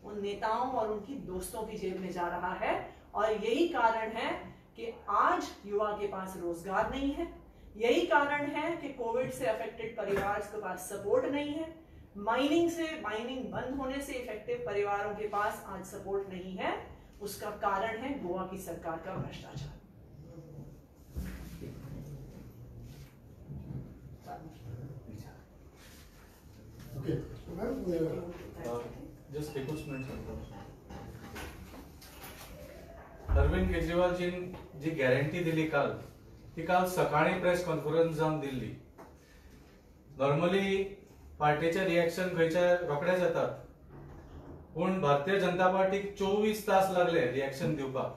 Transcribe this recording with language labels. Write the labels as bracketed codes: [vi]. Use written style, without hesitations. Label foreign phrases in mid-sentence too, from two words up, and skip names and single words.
[hi] उन नेताओं और उनकी दोस्तों की जेब में जा रहा है। और यही कारण है कि आज युवा के पास रोजगार नहीं है, यही कारण है कि कोविड से अफेक्टेड परिवार के पास सपोर्ट नहीं है, माइनिंग बंद होने से इफेक्टिव परिवारों के पास आज सपोर्ट नहीं है। उसका कारण है गोवा की सरकार का भ्रष्टाचार। [en] Okay. [kok] जस्ट एकूच मिनिट सांगतो. अरविंद केजरीवाल जी गॅरंटी दिली काल, ती काल सकाळी [en] press conference [kok] जावन दिल्ली. नॉर्मली पार्टीचे रिएक्शन खंयचे रोखडेच येतात, पण भारतीय जनता पार्टीक 24 तास लागले रिएक्शन दिवपाक.